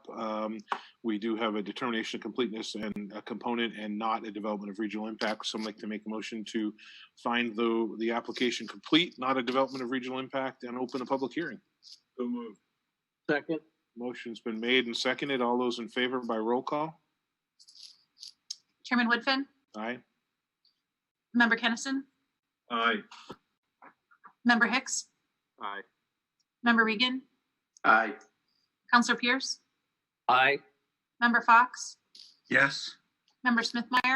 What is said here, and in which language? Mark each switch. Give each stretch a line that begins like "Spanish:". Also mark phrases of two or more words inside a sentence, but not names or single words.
English: We do have a determination of completeness and a component and not a development of regional impact. So I'd like to make a motion to find the application complete, not a development of regional impact, and open a public hearing. So moved. Second. Motion's been made and seconded. All those in favor by roll call? Chairman Woodfin, Aye. Member Kennison, Aye. Member Hicks, Aye. Member Regan, Aye. Counselor Pierce, Aye. Member Fox, Yes. Member Smithmeyer,